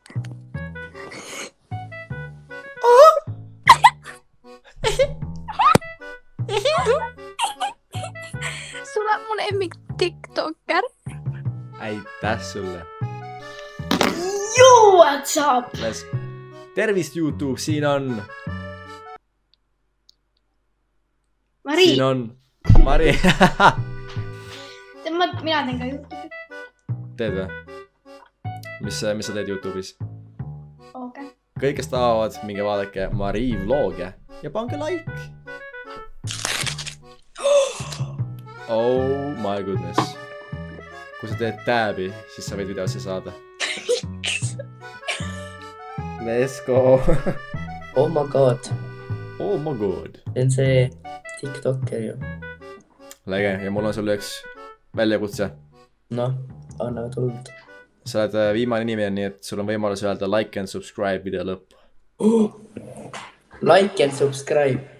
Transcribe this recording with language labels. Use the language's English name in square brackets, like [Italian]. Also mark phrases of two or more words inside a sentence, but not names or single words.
[Estonian] Sulle on mu lemmik TikToker. Aitäh sulle. Joo, [English] what's up? [Estonian] Tervist YouTube, siin on... Mari. Siin on... Mari. Mina teen ka YouTube'i. Teed või? Mis sa teed YouTube'is? Okei. Kõik, kes tahavad, minge vaadake Marii vlog'e ja pange like. [English] Oh my goodness. [Estonian] Kui sa teed tääbi, siis sa võid videosse saada. [English] Let's go. Oh my god. Oh my god. [Estonian] See on see TikToker ju. Läge, ja mul on sulle üks väljakutse. Noh, anna tuld. Sa oled viimane nimi, nii et sul on võimalus öelda [English] like and subscribe [Estonian] video lõpp. [English] Like and subscribe.